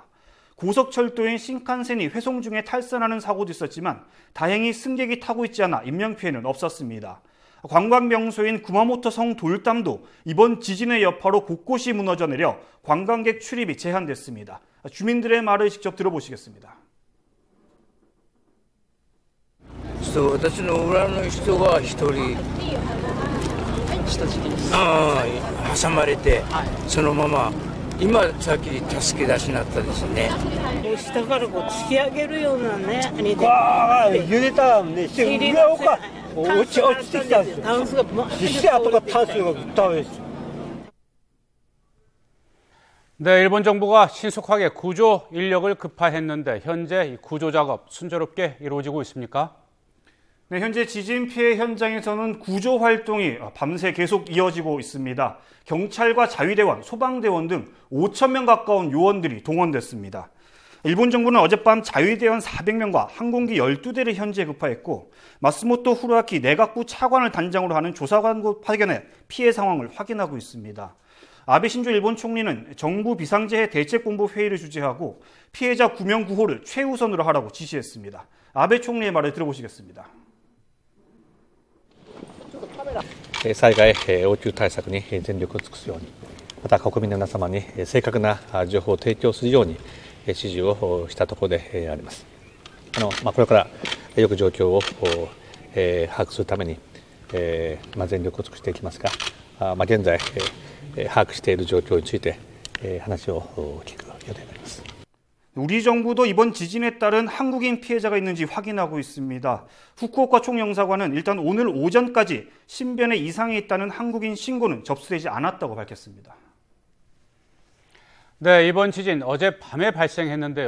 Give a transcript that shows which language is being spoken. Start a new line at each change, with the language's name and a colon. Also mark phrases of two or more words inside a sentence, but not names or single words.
Korean: 고속철도인 신칸센이 회송 중에 탈선하는 사고도 있었지만 다행히 승객이 타고 있지 않아 인명피해는 없었습니다. 관광명소인 구마모토성 돌담도 이번 지진의 여파로 곳곳이 무너져 내려 관광객 출입이 제한됐습니다. 주민들의 말을 직접 들어보시겠습니다.
Japanese: 私の裏の人が一人挟まれてそのまま今さっき助け出しになったですね。下からこう突き上げるようなね。揺れたんで上を落ちてきたんですよ。タンスが実際後がタンスが倒れて。
Korean: 네, 일본 정부가 신속하게 구조 인력을 급파했는데 현재 구조 작업 순조롭게 이루어지고 있습니까? 네, 현재 지진 피해 현장에서는 구조 활동이 밤새 계속 이어지고 있습니다. 경찰과 자위대원, 소방대원 등 5,000명 가까운 요원들이 동원됐습니다. 일본 정부는 어젯밤 자위대원 400명과 항공기 12대를 현지에 급파했고 마스모토 후루아키 내각부 차관을 단장으로 하는 조사관도 파견해 피해 상황을 확인하고 있습니다. 아베 신조 일본 총리는 정부 비상재해 대책본부 회의를 주재하고 피해자 구명 구호를 최우선으로 하라고 지시했습니다. 아베 총리의 말을 들어보시겠습니다.
Japanese: 災害応急対策に全力を尽くすように、また国民の皆様に正確な情報を提供するように指示をしたところであります。これからよく状況を把握するために全力を尽くしていきますが、現在把握している状況について話を聞く予定になります。
Korean: 우리 정부도 이번 지진에 따른 한국인 피해자가 있는지 확인하고 있습니다. 후쿠오카 총영사관은 일단 오늘 오전까지 신변에 이상이 있다는 한국인 신고는 접수되지 않았다고 밝혔습니다. 네, 이번 지진 어젯밤에 발생했는데요.